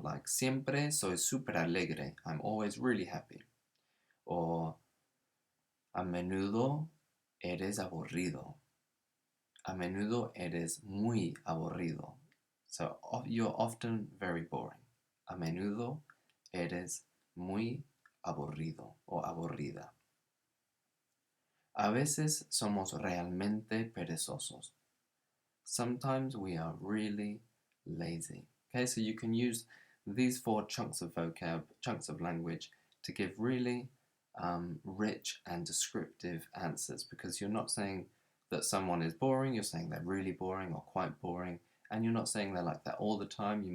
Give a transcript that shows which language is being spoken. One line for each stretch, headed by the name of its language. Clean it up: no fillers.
English: Like siempre soy super alegre. I'm always really happy.
Spanish: Or a menudo eres aburrido. A menudo eres muy aburrido.
English: So you're often very boring.
Spanish: A menudo eres muy aburrido o aburrida. A veces somos realmente perezosos.
English: Sometimes we are really lazy. Okay, so you can use these 4 chunks of vocab, chunks of language, to give really rich and descriptive answers, because you're not saying that someone is boring, you're saying they're really boring or quite boring, and you're not saying they're like that all the time.